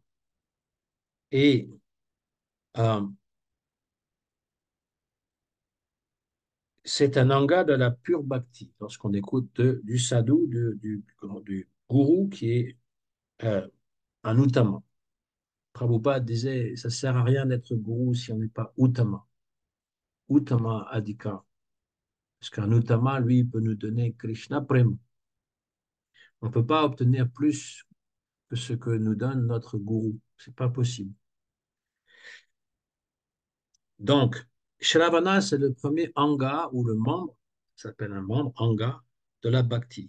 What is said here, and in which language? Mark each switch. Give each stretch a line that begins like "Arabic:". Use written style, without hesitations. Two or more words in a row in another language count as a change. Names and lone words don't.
French: Et euh, c'est un anga de la pure bhakti. Lorsqu'on écoute du sadhu, du gourou qui est euh, un uttama. Prabhupada disait, ça ne sert à rien d'être gourou si on n'est pas uttama.
Sanskrit: उत्तम अधिकार.
French: Parce qu'un Uttama, lui, peut nous donner Krishna Prem. On ne peut pas obtenir plus que ce que nous donne notre gourou. C'est pas possible. Donc, Shravana, c'est le premier anga ou le membre, ça s'appelle un membre, anga, de la bhakti.